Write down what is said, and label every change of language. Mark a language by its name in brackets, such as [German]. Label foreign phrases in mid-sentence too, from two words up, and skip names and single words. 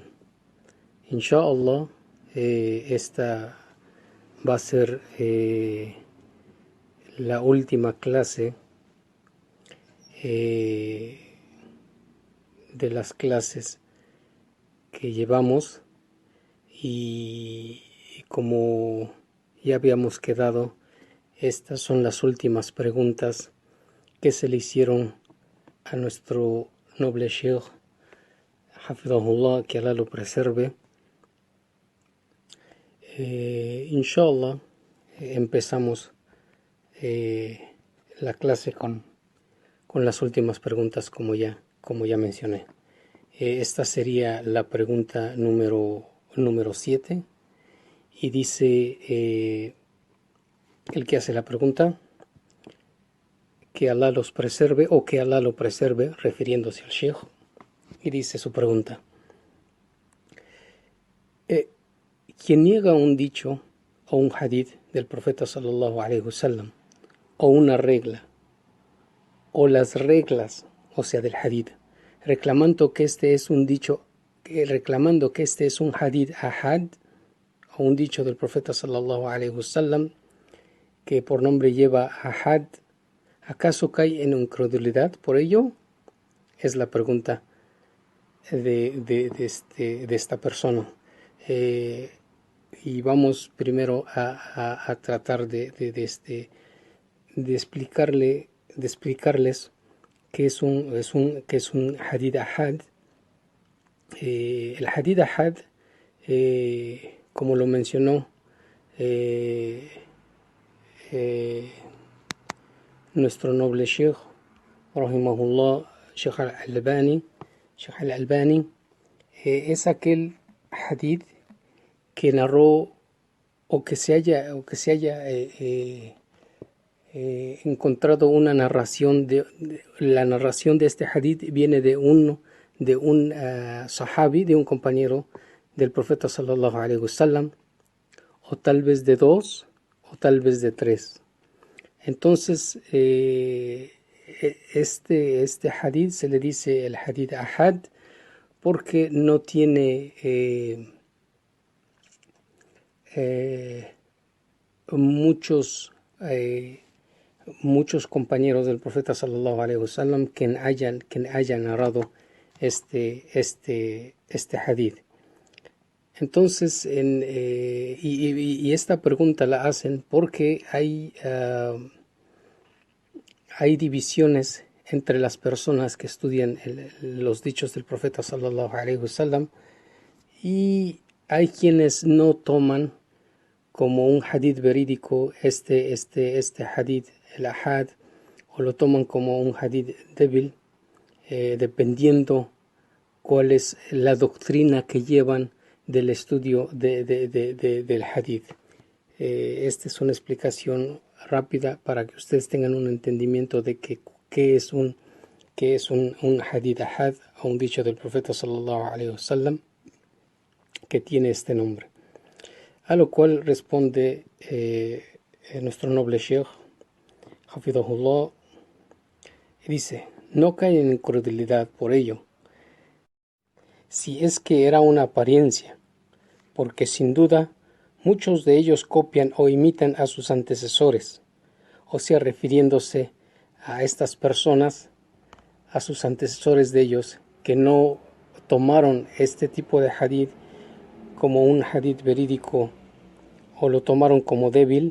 [Spanish] Inshallah, esta va a ser la última clase de las clases que llevamos, y como ya habíamos quedado, estas son las últimas preguntas que se le hicieron a nuestro noble Sheikh, Hafidahullah, que Allah lo preserve. Inshallah, empezamos la clase con las últimas preguntas, como ya mencioné. Esta sería la pregunta número 7, y dice el que hace la pregunta: que Allah los preserve, o que Allah lo preserve, refiriéndose al Sheikh. Y dice su pregunta: quien niega un dicho o un hadith del profeta [Arabic] صلى الله عليه وسلم, [Spanish] o una regla, o las reglas, o sea, del hadith, reclamando que este es un dicho, reclamando que este es un [Arabic] حديث آحاد, [Spanish] o un dicho del profeta [Arabic] صلى الله عليه وسلم [Spanish] que por nombre lleva ahad, ¿acaso cae en incredulidad por ello? Es la pregunta de esta persona. Y vamos primero a tratar de explicarles qué es un [Arabic] حديث آحاد. [Spanish] El [Arabic] حديث آحاد, [Spanish] como lo mencionó nuestro noble Sheikh, rahimahullah, Sheikh al-Albani, es aquel hadith que narró, o que se haya encontrado una narración la narración de este hadith viene de un sahabi, de un compañero del profeta [Arabic] صلى الله عليه وسلم, [Spanish] o tal vez de 2, o tal vez de 3. Entonces este hadith se le dice el [Arabic] حديث آحاد [Spanish] porque no tiene muchos compañeros del profeta [Arabic] صلى الله عليه وسلم [Spanish] quien hayan narrado este hadith. Entonces, y esta pregunta la hacen porque hay divisiones entre las personas que estudian los dichos del profeta [Arabic] صلى الله عليه وسلم, [Spanish] y hay quienes no toman como un hadith verídico este hadith, el ahad, o lo toman como un hadith débil, dependiendo cuál es la doctrina que llevan del estudio del hadith. Esta es una explicación rápida para que ustedes tengan un entendimiento de qué es un [Arabic] حديث آحاد [Spanish] a un dicho del profeta [Arabic] صلى الله عليه وسلم [Spanish] que tiene este nombre. A lo cual responde nuestro noble Sheikh, Hafidahullah, y dice: no caen en incredulidad por ello, si es que era una apariencia, porque sin duda muchos de ellos copian o imitan a sus antecesores, o sea, refiriéndose a estas personas, a sus antecesores de ellos, que no tomaron este tipo de hadith como un hadith verídico o lo tomaron como débil.